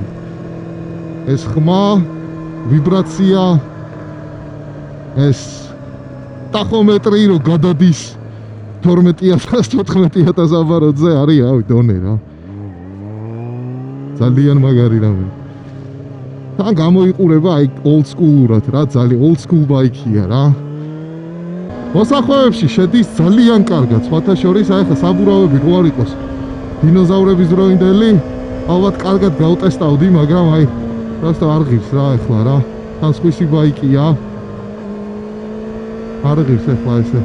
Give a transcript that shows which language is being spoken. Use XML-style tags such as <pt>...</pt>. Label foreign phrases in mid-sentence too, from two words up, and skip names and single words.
<ka>ეს ხმა, ვიბრაცია, ეს ტახომეტრი რო გადადის 12,000-14,000 აბაროტზე არის, რავი, დონე რა. ძალიან მაგარი რამე. თან გამოიყურება აი old-school-ურად რა, ძალიან old-school ბაიკია რა. მოსახვეებში შედის ძალიან კარგად, სხვათა შორის აი ხა საბურავები რო არ იყოს დინოზავრების დროინდელი, ალბათ კარგად გავტესტავდი, მაგრამ აი просто არ ღირს რა ახლა რა. თან სხვისი ბაიკია. არ ღირს ახლა ესე.</ka>